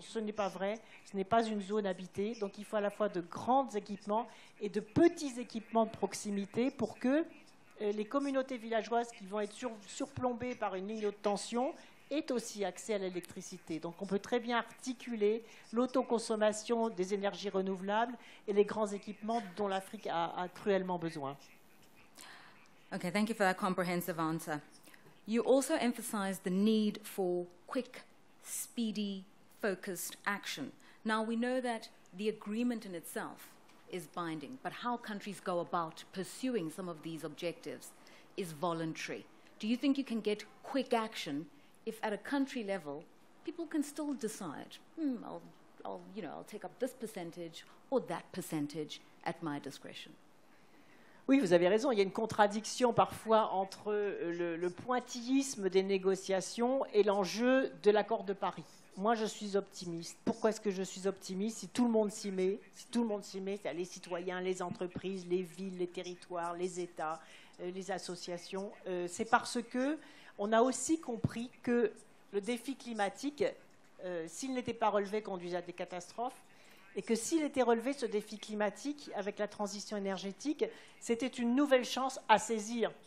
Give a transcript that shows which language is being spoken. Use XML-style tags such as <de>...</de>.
<fr>Ce n'est pas vrai, ce n'est pas une zone habitée. Donc il faut à la fois de grands équipements et de petits équipements de proximité pour que les communautés villageoises qui vont être surplombées par une ligne de haute tension aient aussi accès à l'électricité. Donc on peut très bien articuler l'autoconsommation des énergies renouvelables et les grands équipements dont l'Afrique a cruellement besoin.</fr> <en>Okay, thank you for that comprehensive answer. You also emphasized the need for quick, speedy, focused action. Now we know that the agreement in itself is binding, but how countries go about pursuing some of these objectives is voluntary. Do you think you can get quick action if at a country level people can still decide, I'll take up this percentage or that percentage at my discretion?</en> <fr>Oui, vous avez raison, il y a une contradiction parfois entre le pointillisme des négociations et l'enjeu de l'accord de Paris. Moi, je suis optimiste. Pourquoi est-ce que je suis optimiste? Si tout le monde s'y met, c'est-à-dire les citoyens, les entreprises, les villes, les territoires, les États, les associations, c'est parce qu'on a aussi compris que le défi climatique, s'il n'était pas relevé, conduisait à des catastrophes, et que s'il était relevé, ce défi climatique, avec la transition énergétique, c'était une nouvelle chance à saisir.</fr>